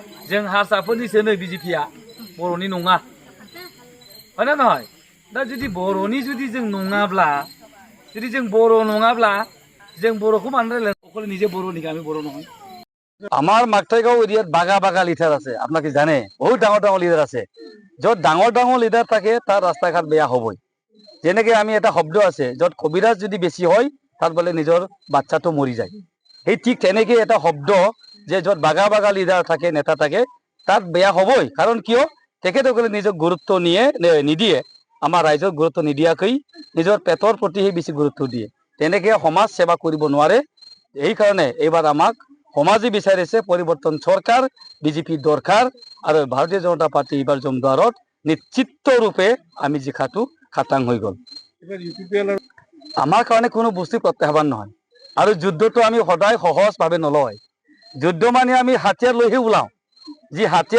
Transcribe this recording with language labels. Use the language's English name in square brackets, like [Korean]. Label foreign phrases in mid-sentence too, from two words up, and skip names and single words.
[Bodo] जों हारसाफोरनिसोनो बिजेपिया बर'नि नङा ना नहय दा जुदि बर'नि जुदि जों नङाब्ला जुदि जों बर' नङाब्ला जों बर'खौ मानो रायलायनो अकल নিজে बर'नि [Assamese] আমি বড় নহয় আমার মাকটাইগাঁও এরিয়াত বাগা বাগা লিডার আছে আপনাকে জানে বহুত ডাঙর ডাঙর লিডার আছে যত ডাঙর ডাঙর লিডার থাকে তার রাস্তাঘাট বেয়া হবই যেনেকে আমি এটা শব্দ আছে যত কবিরাজ যদি বেশি হয় তার বলে নিজের বাচ্চাটো মরি যায় এই ঠিক তেনেকে এটা শব্দ যে যত বাগা বাগা লিডার থাকে নেতা থাকে তাত বেয়া হবই কারণ কিয় তেখেতসকলে নিজক গুরুত্ব নিদিয়ে আমার রাইজক গুরুত্ব নিদিয়াকৈ নিজের পেটর প্রতি বেশি গুরুত্ব দিয়ে তেনেকে সমাজ সেবা কৰিব নোৱাৰে এই কারণে এইবার আমাক সমাজে বিচাৰিছে পৰিৱৰ্তন চৰকাৰ বিজেপি দৰকাৰ আৰু ভাৰতীয় জনতা পাৰ্টি এইবাৰ জমদুৱাৰত নিশ্চিত ৰূপে আমি জিকাটো খাটাং হৈ গ'ল আমাৰ কাৰণে কোনো বস্তু প্ৰত্যাহ্বান নহয় আৰু যুদ্ধটো আমি সদায় সহজভাৱে নলয় যুদ্ধ মানে আমি হাতিয়াৰ লৈহে ওলাওঁ যি হাতিয়াৰ